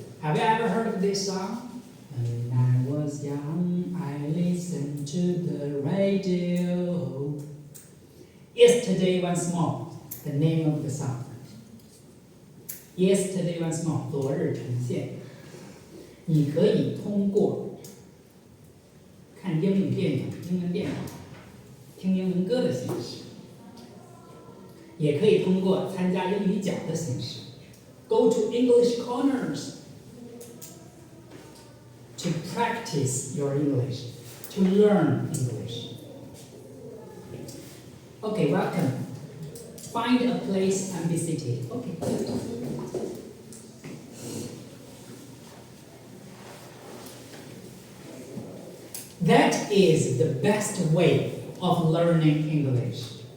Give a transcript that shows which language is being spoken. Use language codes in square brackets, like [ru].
[en] Have you ever heard of this song? When I was young, I listened to the radio. Yesterday once more, the name of the song. Yesterday once more, [zh] 昨日重现。你可以通过看英语电影、英文电影、听英文歌的形式，也可以通过参加英语角的形式 ， [en] Go to English corners to practice your English, to learn English. Okay, welcome. Find a place and be seated. Okay. That is the best way of learning English.